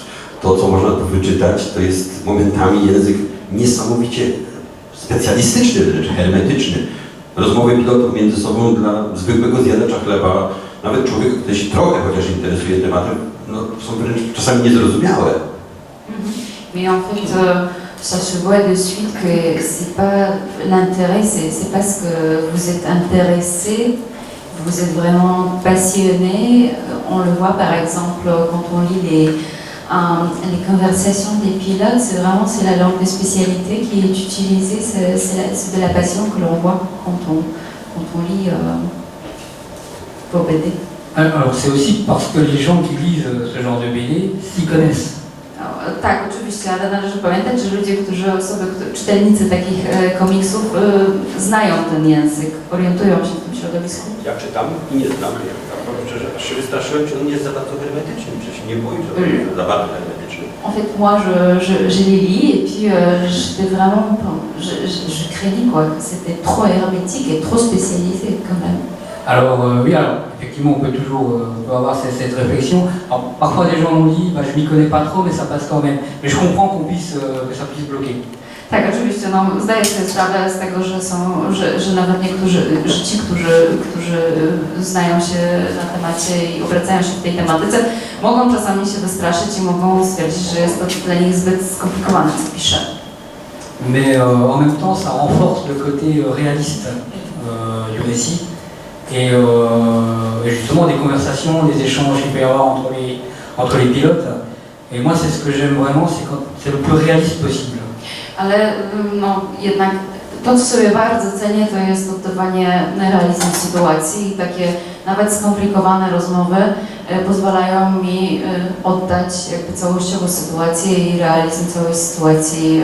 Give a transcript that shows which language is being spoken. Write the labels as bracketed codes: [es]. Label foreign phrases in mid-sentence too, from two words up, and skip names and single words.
[pl] To, co można tu wyczytać, to jest momentami język niesamowicie specjalistyczny, wręcz hermetyczny. Rozmowy pilotów między sobą dla zwykłego zjadacza chleba, nawet człowieka, który się trochę chociaż interesuje tematem, no, są wręcz czasami niezrozumiałe. [fr] Mais en fait, ça se voit de suite que c'est pas l'intérêt, c'est parce que vous êtes intéressé, vous êtes vraiment passionné. On le voit par exemple quand on lit les conversations des pilotes, c'est la langue de spécialité qui est utilisée, c'est de la passion que l'on voit quand on lit vos BD. Alors c'est aussi parce que les gens qui lisent ce genre de BD s'y connaissent. [pl] Tak, oczywiście, ale należy pamiętać, że czytelnicy takich komiksów znają ten język, orientują się w tym środowisku. Ja czytam i nie znam, szczerze, aż się wystraszyłem, czy on nie jest za bardzo hermetyczny, przecież się nie boję, że on jest za bardzo hermetyczny. [fr] En fait, moi, je les lis et puis j'étais vraiment, je craignais quoi, que c'était trop hermétique et trop spécialisé quand même. Alors oui, alors effectivement on peut toujours avoir cette réflexion. Alors, parfois des gens m'ont dit, je m'y connais pas trop mais ça passe quand même. Mais je comprends que ça puisse bloquer. [pl] Tak, oczywiście, no, zdaję sobie sprawę z tego, że nawet niektórzy, że ci, którzy znają się na temacie i obracają się w tej tematyce, mogą czasami się wystraszyć i mogą stwierdzić, że jest to dla nich zbyt skomplikowane, co piszę. [fr] Mais en même temps ça renforce le côté réaliste du récit. Et justement des conversations, des échanges qu'il peut y avoir entre les pilotes. Et moi c'est ce que j'aime vraiment, c'est quand c'est le plus réaliste possible. [pl] Ale no, jednak to, co sobie bardzo cenię, to jest oddawanie realizmu sytuacji i takie nawet skomplikowane rozmowy pozwalają mi oddać jakby całościowo sytuację i realizm całej sytuacji.